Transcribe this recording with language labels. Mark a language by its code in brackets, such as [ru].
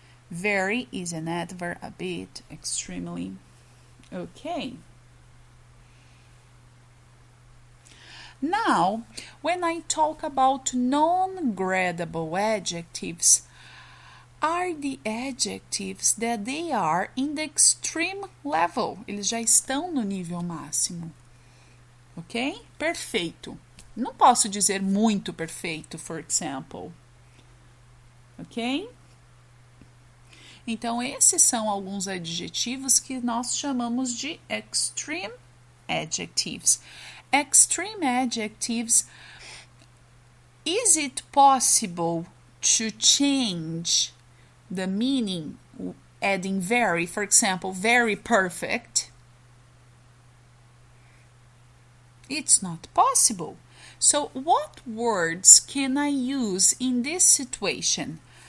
[en] Very is an adverb, a bit, extremely, okay? Now, when I talk about non-gradable adjectives, are the adjectives that they are in the extreme level. [pt] Eles já estão no nível máximo. Ok? Perfeito. Não posso dizer muito perfeito, [en] for example. [pt] Ok? Então, esses são alguns adjetivos que nós chamamos de extreme adjectives. [en] Extreme adjectives, is it possible to change the meaning adding very, for example, very perfect? It's not possible. So what words can I use in this situation?